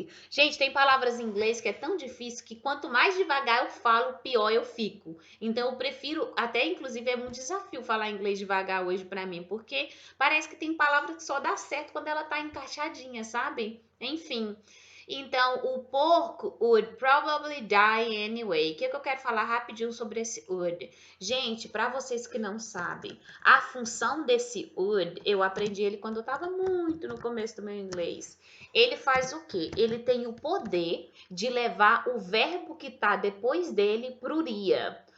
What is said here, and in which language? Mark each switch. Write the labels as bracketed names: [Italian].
[Portuguese] Gente, tem palavras em inglês que é tão difícil que quanto mais devagar eu falo, pior eu fico. Então eu prefiro, até inclusive é um desafio falar inglês devagar hoje pra mim, porque parece que tem palavra que só dá certo quando ela tá encaixadinha, sabe? Enfim. Então, o porco [English] would probably die anyway. [Portuguese] O que eu quero falar rapidinho sobre esse would? Gente, para vocês que não sabem, a função desse would, eu aprendi ele quando eu estava muito no começo do meu inglês. Ele faz o quê? Ele tem o poder de levar o verbo que está depois dele pro iria.